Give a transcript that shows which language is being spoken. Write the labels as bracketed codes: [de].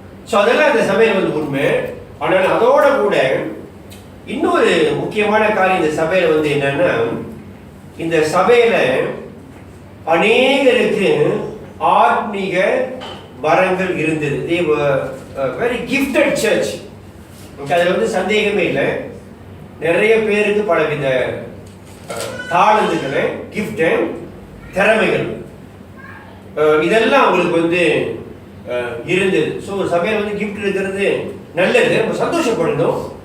[ta] So அதெல்லாம் அந்த சபையில் வந்து உண்மை. ஆனால் அதோட கூட இன்னொரு முக்கியமான காரியம் இந்த சபையில் வந்து என்னன்னா, இந்த சபையில அநேகருக்கு ஆத்மீக வரங்கள் இருந்தது. [en] they were a very gifted church. [ta] அதில் வந்து சந்தேகமே இல்லை. நிறைய பேருக்கு பலவித தாளந்துகளை, கிஃப்ட், திறமைகள் இதெல்லாம் அவங்களுக்கு வந்து இருந்தது. ஸோ ஒரு சபையில் வந்து கிஃப்ட் இருக்கிறது நல்லது, நம்ம சந்தோஷப்படணும்.